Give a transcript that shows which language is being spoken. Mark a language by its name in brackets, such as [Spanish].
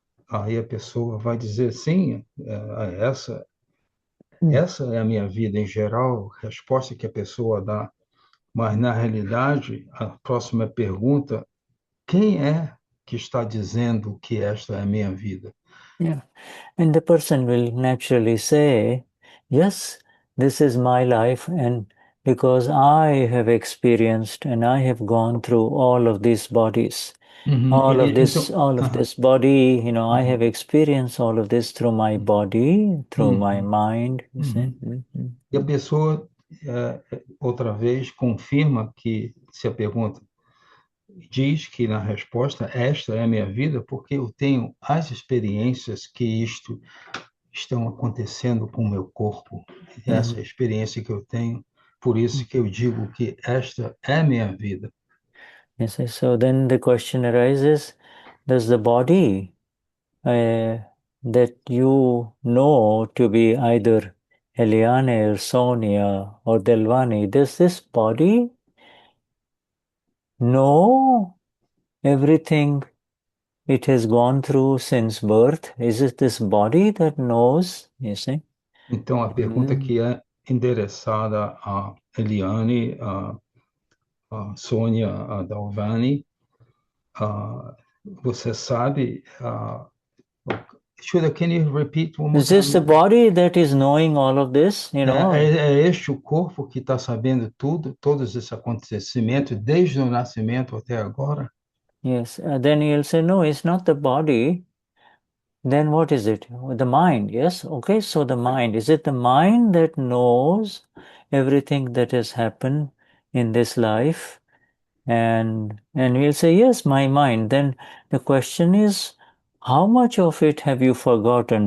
[Portuguese] Aí a pessoa vai dizer, sim, essa é a minha vida em geral, resposta que a pessoa dá. Mas, na realidade, a próxima pergunta, quem é que está dizendo que esta é a minha vida? [English] Yeah. And the person will naturally say, yes, this is my life, and because I have experienced and I have gone through all of these bodies, all of this body, I have experienced all of this through my body, through my mind. You see? [Portuguese] E a pessoa, outra vez, confirma que, se a pergunta diz que na resposta, esta é a minha vida, porque eu tenho as experiências que estão acontecendo com o meu corpo. Essa é a experiência que eu tenho, por isso que eu digo que esta é a minha vida. [English] Yes, so then the question arises, does the body that you know to be either Eliane or Sonia or Delvani, does this body know everything it has gone through since birth? Is it this body that knows, you see? [Portuguese] Então, a pergunta que é endereçada a Eliane, a Sônia, a Dalvani, você sabe [English] Shuda, can you repeat one more Is this the time? body that is knowing all of this? [Portuguese] É este o corpo que está sabendo tudo, todos esses acontecimentos, desde o nascimento até agora? [English] Yes. Then you'll say, no, it's not the body. Then what is it? The mind, yes? Okay, so the mind. Is it the mind that knows everything that has happened in this life? And we'll say, yes, my mind. Then the question is, how much of it have you forgotten?